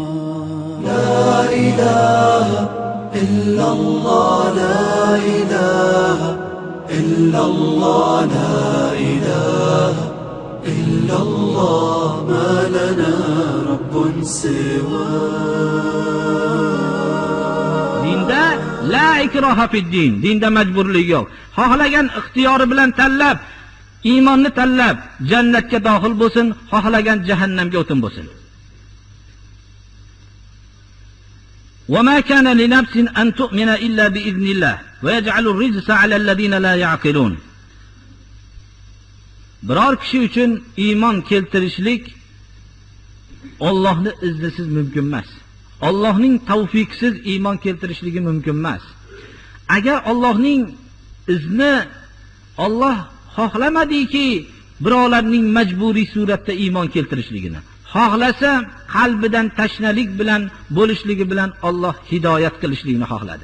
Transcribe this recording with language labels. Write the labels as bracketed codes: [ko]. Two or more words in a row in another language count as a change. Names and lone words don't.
[ar] لا إله إلا الله لا إله إلا الله لا إله إلا الله ما لنا رب سوى [uz] Dinda [ar] لا إكراه في الدين, [uz] dinda majburlik yo'q. Xohlagan ixtiyori bilan tanlab, iymonni tanlab jannatga daxil bo'lsin, xohlagan jahannamga o'tin bo'lsin. [ar] وما كان لنفس أن تؤمن إلا بإذن الله ويجعل الرجس على الذين لا يعقلون. [uz] Biror kishi uchun iymon keltirishlik Allohning iznisiz mumkin emas. Allohning tavfiqsiz iymon keltirishligi mumkin emas. Agar Allohning izni Alloh xohlamadiki birovlarning majburiy suratda iymon keltirishligini, xohlasa qalbidan tashnalik bilan bo'lishligi bilan Alloh hidoyat qilishligini xohladi.